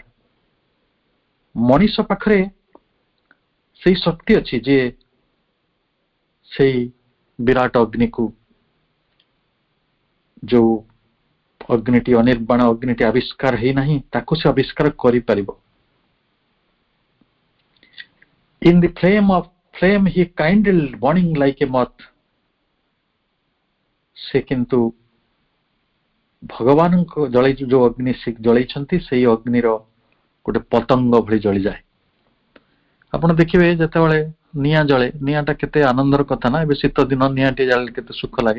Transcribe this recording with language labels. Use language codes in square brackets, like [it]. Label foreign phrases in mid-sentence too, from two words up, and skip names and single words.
[or] ମଣିଷ ପାଖରେ ସେଇ ଶକ୍ତି ଅଛି ଯେ ସେଇ ବିରାଟ ଅଗ୍ନିକୁ, ଯୋଉ ଅଗ୍ନିଟି ଅନିର୍ବାଣ ଅଗ୍ନିଟି ଆବିଷ୍କାର ହେଇନାହିଁ, ତାକୁ ସେ ଆବିଷ୍କାର କରିପାରିବ। [en] In the flame he kindled burning like a moth। [or] ସେ କିନ୍ତୁ ଭଗବାନଙ୍କ ଯୋଉ ଅଗ୍ନି ଜଳେଇଛନ୍ତି ସେଇ ଅଗ୍ନିର ଗୋଟେ ପତଙ୍ଗ ଭଳି ଜଳିଯାଏ। ଆପଣ ଦେଖିବେ ଯେତେବେଳେ ନିଆଁ ଜଳେ, ନିଆଁଟା କେତେ ଆନନ୍ଦର କଥା ନା। ଏବେ ଶୀତ ଦିନ ନିଆଁଟି ଜାଳିଲେ କେତେ ସୁଖ ଲାଗେ।